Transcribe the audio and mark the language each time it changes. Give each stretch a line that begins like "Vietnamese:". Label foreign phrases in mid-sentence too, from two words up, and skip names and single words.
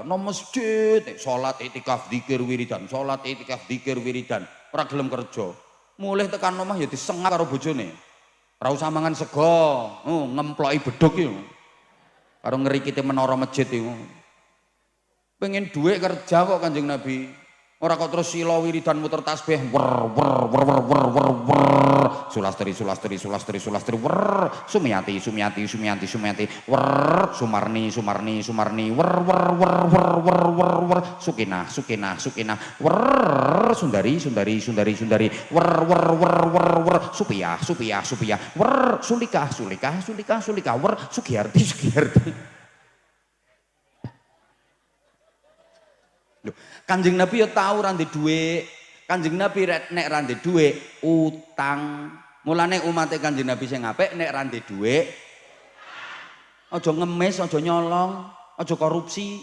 Javanese: Nang masjid, salat iktikaf dzikir wiridan, salat iktikaf dzikir wiridan, ora gelem kerja. Mulih tekan omah ya disengak karo bojone. Ra usah mangan sego, ngemploki bedhug iki. Karo ngrikite menara masjid iku. Pengen duit kerja kok Kanjeng Nabi. Ora kok terus sila wiridan muter tasbih wer sulastri wer sumiati wer sumarni wer sukinah wer sundari wer supia wer sulika wer sugiyarti. Kanjeng Nabi ya tahu ra ndek dhuwit. Kanjeng Nabi nek ra ndek dhuwit utang. Mulane umate Kanjeng Nabi sing apik nek ra ndek dhuwit aja ngemis, aja nyolong, aja korupsi.